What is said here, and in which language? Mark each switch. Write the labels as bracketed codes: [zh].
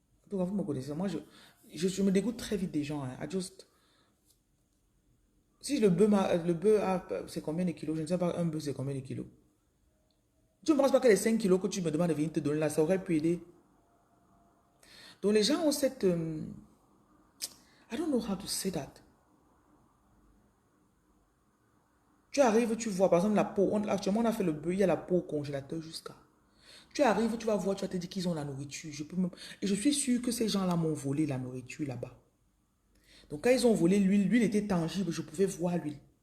[fr] Vous me connaissez, moi, je me dégoûte très vite des gens. Hein. Si le bœuf c'est combien de kilos? Je ne sais pas, un bœuf, c'est combien de kilos? Tu ne penses pas que les 5 kilos que tu me demandes de venir te donner là, ça aurait pu aider? Donc les gens ont cette... [en] I don't know how to say that. [fr] Tu arrives, tu vois, par exemple, la peau. Actuellement, on a fait le bœuf, il y a la peau au congélateur jusqu'à. Tu arrives, tu vas voir, tu vas te dire qu'ils ont la nourriture. Et je suis sûr que ces gens-là m'ont volé la nourriture là-bas. Donc quand ils ont volé l'huile, l'huile était tangible, je pouvais voir l'huile.